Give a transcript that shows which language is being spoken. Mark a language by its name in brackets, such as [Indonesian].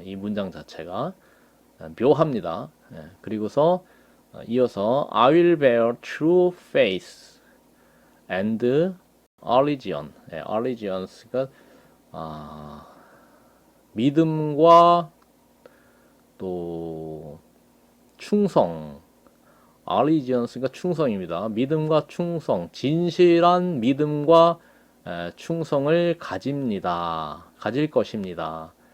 [Korean] 이 문장 자체가 묘합니다. 그리고서 이어서 [English] I will bear true faith and allegiance. [Korean] allegiance가 믿음과 또 충성, allegiance가 충성입니다. 믿음과 충성, 진실한 믿음과 충성을 가질 것입니다.